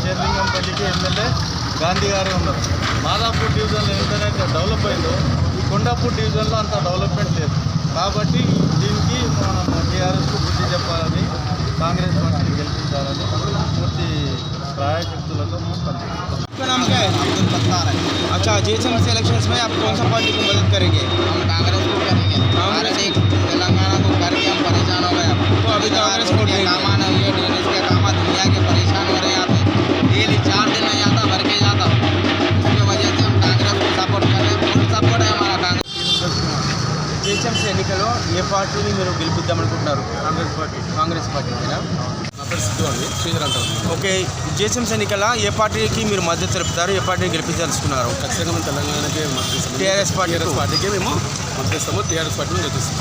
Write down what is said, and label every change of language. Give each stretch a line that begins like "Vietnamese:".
Telugu: షేర్లింగంపల్లికి MLA Gandhi గారే ఉన్నారు. మాదాపూర్ డివిజన్లో ఎంతైతే డెవలప్ అయిందో ఈ కొండాపూర్ డివిజన్లో అంత డెవలప్మెంట్ లేదు. కాబట్టి దీనికి మనం టీఆర్ఎస్కు బుద్ధి చెప్పాలని, కాంగ్రెస్ పార్టీని గెలిపించాలని పూర్తి ప్రాయశక్తులతో పనిచేస్తాం.
Hindi: आपका नाम क्या है? अब्दुल सत्तार है। अच्छा, जीएचएमसी इलेक्शंस में आप कौन सा पार्टी को मदद करेंगे? हम कांग्रेस को करेंगे। हमारे देश तेलंगाना को करके हम परेशान हो गए। तो अभी कांग्रेस को देंगे। काम आना हुई है, ड्रेनेज के काम दुनिया के परेशान हो रहे हैं। यहाँ पे डेली 4 दिन नहीं आता, भर के जाता। इसकी वजह से हम कांग्रेस को सपोर्ट कर रहे हैं। फुल सपोर्ट है हमारा कांग्रेस।
Telugu: జిహెచ్ఎంసీ ఎన్నికల్లో ఏ పార్టీని మీరు గెలిపిద్దామనుకుంటున్నారు? కాంగ్రెస్ పార్టీనా? నా పేరు సిద్ధు అండి, శ్రీధర్ అంటారు. ఓకే, జిహెచ్ఎంసీ ఎన్నికల్లో ఏ పార్టీకి మీరు మద్దతు తెలుపుతారు? ఏ పార్టీని గెలిపించాల్సుకున్నారు? ఖచ్చితంగా మేము తెలంగాణకి టీఆర్ఎస్ పార్టీకి మేము మద్దతిస్తాము. టీఆర్ఎస్ పార్టీని గెలిపిస్తాం.